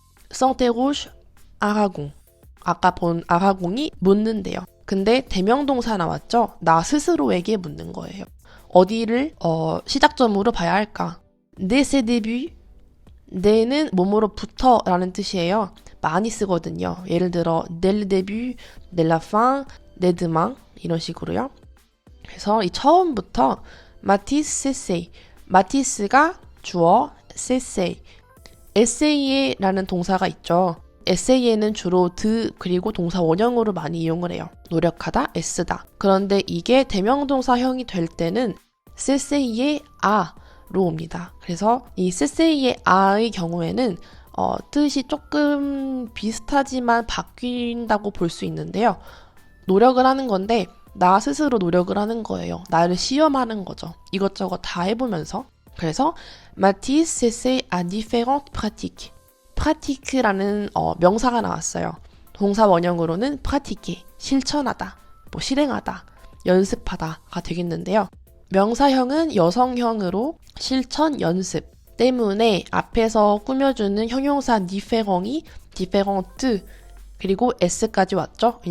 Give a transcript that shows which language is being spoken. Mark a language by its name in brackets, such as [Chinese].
[Korean] s'interroge 아라공. 아까 본 아라공이 묻는데요. 근데 대명동사 나왔죠? 나 스스로에게 묻는 거예요. 어디를 시작점으로 봐야 할까? [French] dès ses débuts, [Korean] dès는 뭐뭐로부터 라는 뜻이에요. 많이 쓰거든요. 예를 들어 [French] dès le début, dès la fin, dès demain [Korean] 이런 식으로요. 그래서 이 처음부터 마티스 세세이, 마티스가 주어, 세세이, 에세이에라는 동사가 있죠. 에세이에는 주로 드 그리고 동사 원형으로 많이 이용을 해요. 노력하다, 애쓰다. 그런데 이게 대명동사형이 될 때는 세세이에 아로 옵니다. 그래서 이 세세이에 아의 경우에는 뜻이 조금 비슷하지만 바뀐다고 볼 수 있는데요. 노력을 하는 건데 나 스스로 노력을 하는 거예요. 나를 시험하는 거죠. 이것저것 다 해보면서. [French] 그래서 Mathis s'essaie à différentes pratiques. [Korean] pratique라는 명사가 나왔어요. 동사 원형으로는 pratiquer, 실천하다, 뭐 실행하다, 연습하다가 되겠는데요. 명사형은 여성형으로 실천, 연습 때문에 앞에서 꾸며주는 형용사 différent이 différente 그리고 s까지 왔죠.